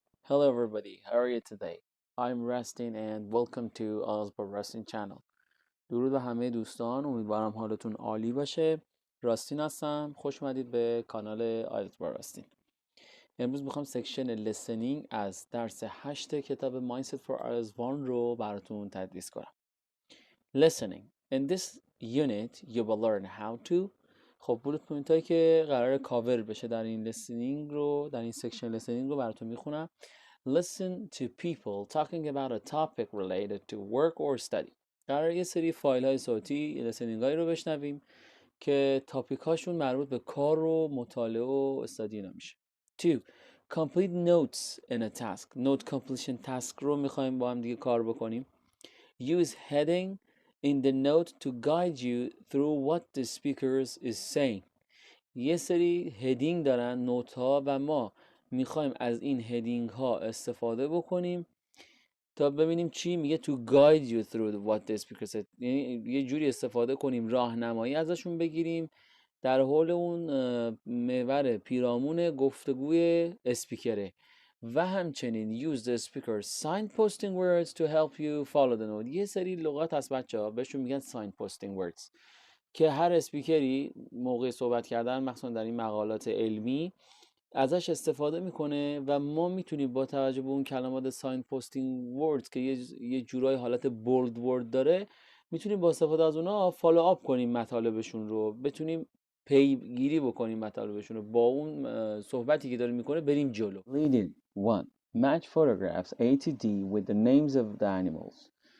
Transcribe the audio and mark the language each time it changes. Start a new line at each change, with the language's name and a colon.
English: Hello everybody, how are you today? I'm Resting and welcome to Osborne Resting channel.
Persian: درود به همه دوستان، امیدوارم حالتون عالی باشه. راستین هستم، خوش اومدید به کانال آیلتس با راستین. امروز میخوام سکشن لسنینگ از درس 8 کتاب Mindset for عزیزان رو براتون تدریس کنم.
English: Listening. In this unit you will learn how to.
Persian: خب بولت پوینت هایی که قرار کاور بشه در این لسنینگ رو، در این سکشن لسنینگ رو براتون میخونم.
English: Listen to people talking about a topic related to work or study.
Persian: قرار یه سری فایل های صوتی لسنینگ هایی رو بشنویم که تاپیک هاشون مربوط به کار و مطالعه و استادی اینا میشه.
English: 2. Complete notes in a task. Note completion task
Persian: رو میخوایم با هم دیگه کار بکنیم.
English: Use heading in the note to guide you through what the speakers is saying.
Persian: یه سری هدینگ دارن نوت ها و ما میخوایم از این هدینگ ها استفاده بکنیم تا ببینیم چی میگه
English: to guide you through what the speaker said.
Persian: یعنی یه جوری استفاده کنیم راهنمایی ازشون بگیریم در حول اون محور پیرامون گفتگوی اسپیکره و همچنین
English: use the speaker signposting words to help you follow the note.
Persian: یه سری لغات هست بچه‌ها بهشون میگن signposting words که هر اسپیکری موقع صحبت کردن مخصوصا در این مقالات علمی ازش استفاده میکنه و ما میتونیم با توجه به اون کلمات ساین پوستینگ وردز که یه جورای حالت بولد ورد داره میتونیم با استفاده از اونها فالو آپ کنیم مطالبشون رو، بتونیم پیگیری بکنیم مطالبشون رو، با اون صحبتی که داره میکنه بریم جلو.
English: Leading 1. Match photographs A to D with the names of the animals.